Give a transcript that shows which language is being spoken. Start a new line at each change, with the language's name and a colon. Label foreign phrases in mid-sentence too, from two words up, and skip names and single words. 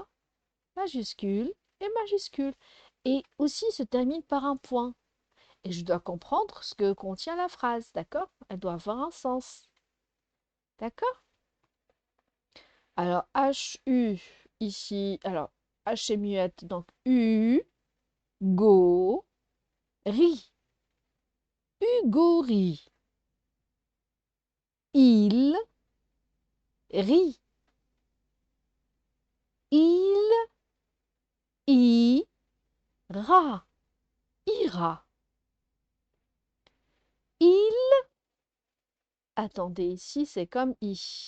French: Majuscule et majuscule. Et aussi se termine par un point. Et je dois comprendre ce que contient la phrase, d'accord? Elle doit avoir un sens, d'accord? Alors, H-U, ici, alors, H est muette, donc U, go, ri, Hugo il rit, il ira, ira, il, attendez, ici c'est comme i,